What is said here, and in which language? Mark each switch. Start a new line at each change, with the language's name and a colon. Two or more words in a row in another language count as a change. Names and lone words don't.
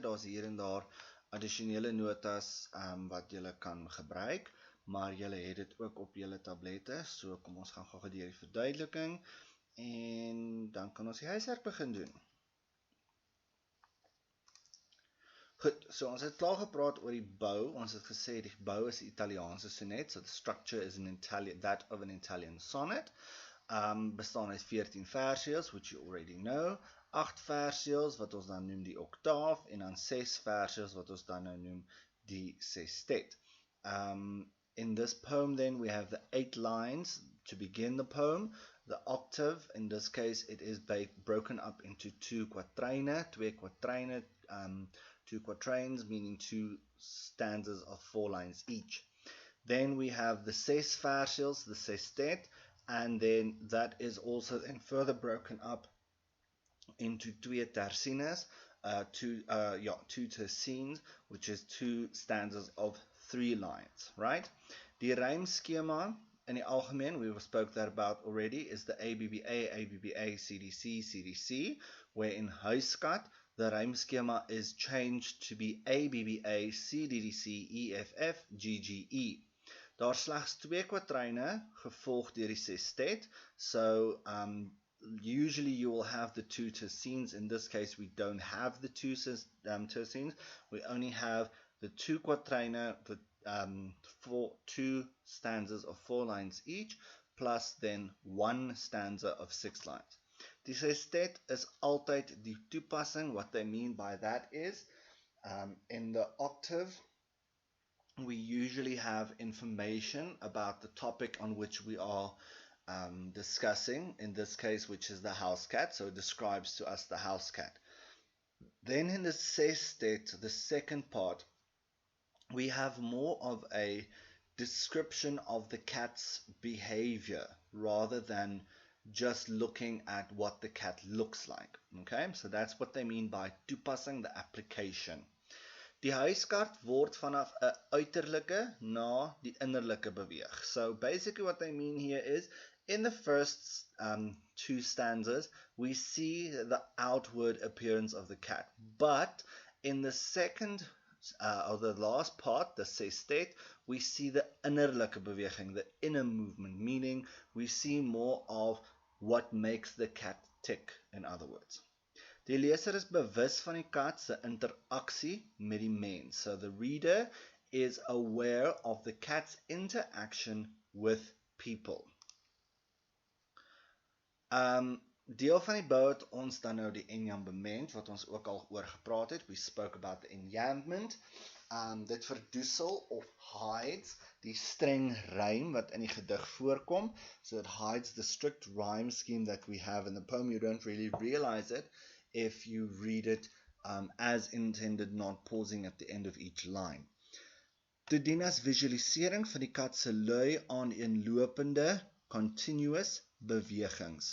Afrikaans: Daar's hier en daar addisionele notas wat julle kan gebruik, maar julle het dit ook op julle tablette. So kom ons gaan gou deur die verduideliking en dan kan ons die huiswerk begin doen. Goed, so ons het klaar gepraat oor die bou. Ons het gesê die bou is 'n Italiaanse sonnet,
English: so the structure is that of an Italian sonnet.
Afrikaans: Bestaan uit 14 versies,
English: which you already know,
Afrikaans: 8 versies wat ons dan noem die oktaaf, en dan 6 versies wat ons dan nou noem die sestet.
English: In this poem then we have the 8 lines to begin the poem. The octave, in this case it is broken up into 2 quatraine, 2 quatraine, 2 quatrains, meaning 2 stanzas of 4 lines each. Then we have the 6 versies, the sestet, and then that is also then further broken up into 2 tercines, 2 tercines, which is 2 stanzas of 3 lines, right?
Afrikaans: Die rymskema in die algemeen,
English: we spoke that about already, is the ABBA, ABBA, CDC, CDC, where in huiskat, the rymskema is changed to be ABBA, CDDC, EFF, GGE.
Afrikaans: Daar slegs 2 quatraine gevolg deur die sestet,
English: so usually you will have the 2 tercines. In this case we don't have the 2 tercines, we only have the 2 quatraine, for 2 stanzas of 4 lines each, plus then 1 stanza of 6 lines.
Afrikaans: Die sestet is altyd die toepassing.
English: What they mean by that is, in the octave, we usually have information about the topic on which we are discussing, in this case, which is the house cat, so it describes to us the house cat. Then in the sestet, the second part, we have more of a description of the cat's behavior rather than just looking at what the cat looks like. Okay, so that's what they mean by toepassing, the application.
Afrikaans: Die huiskaart word vanaf 'n uiterlike na die innerlike beweeg.
English: So basically what they mean here is, in the first 2 stanzas, we see the outward appearance of the cat. But in the second, or the last part, the sestet, we see the
Afrikaans: innerlike beweging,
English: the inner movement, meaning we see more of what makes the cat tick, in other words.
Afrikaans: Die leser is bewus van die kat se interaksie met die mens.
English: So the reader is aware of the cat's interaction with people.
Afrikaans: Deel van die bou het ons dan nou die enjambement, wat ons ook al oor gepraat het.
English: We spoke about the enjambment.
Afrikaans: Dit verdoesel of hides die streng rym wat in die gedig voorkom.
English: So it hides the strict rhyme scheme that we have in the poem. You don't really realize it if you read it as intended, not pausing at the end of each line.
Afrikaans: Dit dien as visualisering van die kat se lui aaneenlopende continuous bewegings.